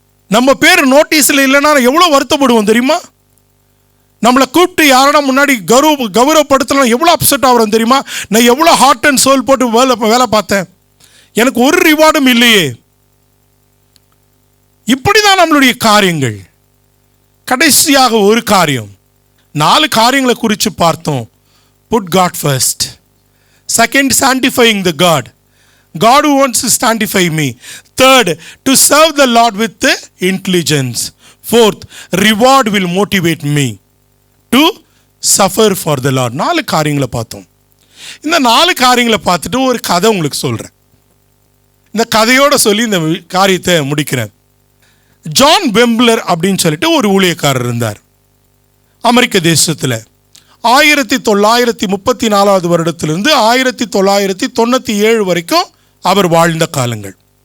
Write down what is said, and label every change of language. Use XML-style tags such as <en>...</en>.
<ta>நம்ம பேர் நோட்டீஸில் இல்லைன்னா எவ்வளோ வருத்தப்படுவோம் தெரியுமா? நம்மளை கூப்பிட்டு யாரா முன்னாடி கௌரவப்படுத்தலாம் எவ்வளோ அப்செட் ஆகிறோம் தெரியுமா? நான் எவ்வளோ</ta> <en>heart and soul</en> <ta>போட்டு வேலை பார்த்தேன், எனக்கு ஒரு ரிவார்டும் இல்லையே. இப்படி தான் நம்மளுடைய காரியங்கள். கடைசியாக ஒரு காரியம், 4 காரியங்களை குறித்து பார்த்தோம்.</ta> <en>Put God first. Second, sanctifying the God who wants to sanctify me. Third, to serve the Lord with intelligence. Fourth, reward will motivate me to suffer for the Lord.</en> <ta>4 காரியங்களை பார்த்தோம். இந்த 4 காரியங்களை பார்த்துட்டு ஒரு கதை உங்களுக்கு சொல்கிறேன். இந்த கதையோடு சொல்லி இந்த காரியத்தை முடிக்கிறேன். ஜான் வெம்ப்லர் அப்படின்னு சொல்லிட்டு ஒரு ஊழியக்காரர் இருந்தார் அமெரிக்க தேசத்தில். 1934 வருடத்திலிருந்து 1997 வரைக்கும் அவர் வாழ்ந்த காலங்கள்.</ta>